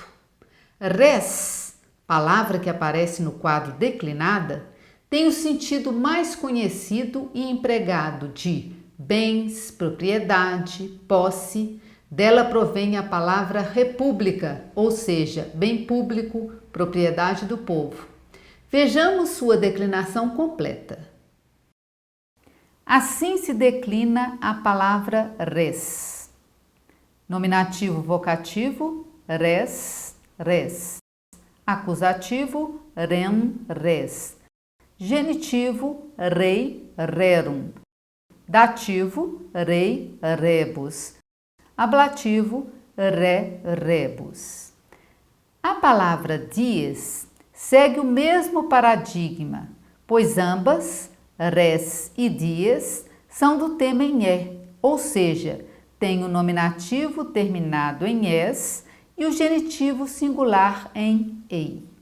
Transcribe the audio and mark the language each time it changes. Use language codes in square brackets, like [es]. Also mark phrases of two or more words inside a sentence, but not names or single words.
[pt] Res, palavra que aparece no quadro declinada, tem o sentido mais conhecido e empregado de bens, propriedade, posse. Dela provém a palavra república, ou seja, bem público, propriedade do povo. Vejamos sua declinação completa. Assim se declina a palavra res. Nominativo vocativo, [la] res, res. [pt] Acusativo, [la] rem, res. [pt] Genitivo, [la] rei, rerum. [pt] Dativo, [la] rei, rebus. [pt] Ablativo, rebus. A palavra dies segue o mesmo paradigma, pois ambas, res e dies, são do tema em é, ou seja, tem o nominativo terminado em es e o genitivo singular em ei.